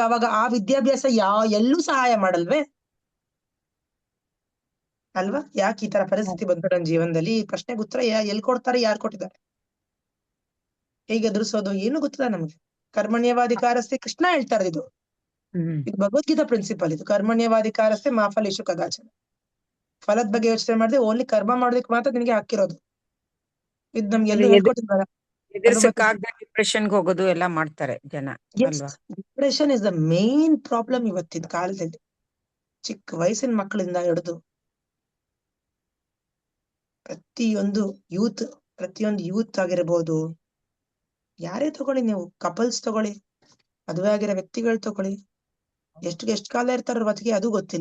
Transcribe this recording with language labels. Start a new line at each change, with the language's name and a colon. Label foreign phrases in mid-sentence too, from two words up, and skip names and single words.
Kannada: ಅವಾಗ ಆ ವಿದ್ಯಾಭ್ಯಾಸ ಎಲ್ಲೂ ಸಹಾಯ ಮಾಡಲ್ವೇ ಅಲ್ವಾ? ಯಾಕೆ ಈ ತರ ಪರಿಸ್ಥಿತಿ ಬಂತು ನನ್ನ ಜೀವನದಲ್ಲಿ? ಈ ಪ್ರಶ್ನೆಗೆ ಉತ್ತರ ಎಲ್ಲಿ ಕೊಡ್ತಾರೆ? ಯಾರು ಕೊಟ್ಟಿದ್ದಾರೆ? ಹೇಗೆ ಎದುರಿಸೋದು ಏನು ಗೊತ್ತಿಲ್ಲ ನಮ್ಗೆ. ಕರ್ಮಣ್ಯವಾಧಿಕಾರಸ್ಥೆ ಕೃಷ್ಣ ಹೇಳ್ತಾರೆ. ಇದು ಭಗವದ್ಗೀತಾ ಪ್ರಿನ್ಸಿಪಲ್.
Sanskrit: ಇದು ಕರ್ಮಣ್ಯವಾಧಿಕಾರಸ್ಥೆ ಮಾ ಫಲೇಷು ಕದಾಚನ.
Kannada: ಫಲದ ಬಗ್ಗೆ ಯೋಚನೆ ಮಾಡಿದ್ರೆ ಓನ್ಲಿ ಕರ್ಮ ಮಾಡೋದಕ್ಕೆ ಮಾತ್ರ ನಿನಗೆ ಹಾಕಿರೋದು. ಇದು ನಮ್ಗೆ ಎಲ್ಲೂ ಹೇಳ್ಕೊಟ್ಟಿದ್ದಾರೆ. ಡಿಪ್ರೆಷನ್ಗೆ ಹೋಗೋದು ಎಲ್ಲ ಮಾಡ್ತಾರೆ ಜನ ಅಲ್ವಾ?
English: depression is the main problem
Kannada: ಇವತ್ತಿನ ಕಾಲದಲ್ಲಿ. ಚಿಕ್ಕ ವಯಸ್ಸಿನ ಮಕ್ಕಳಿಂದ ಹಿಡಿದು ಪ್ರತಿಯೊಂದು ಯೂತ್ ಆಗಿರ್ಬೋದು, ಯಾರೇ ತಗೊಳ್ಳಿ ನೀವು, ಕಪಲ್ಸ್ ತಗೊಳ್ಳಿ, ಮದುವೆ ಆಗಿರೋ ವ್ಯಕ್ತಿಗಳು ತಗೊಳ್ಳಿ, ಎಷ್ಟು ಕಾಲ ಇರ್ತಾರ ಬದುಕಿ ಅದು ಗೊತ್ತಿಲ್ಲ.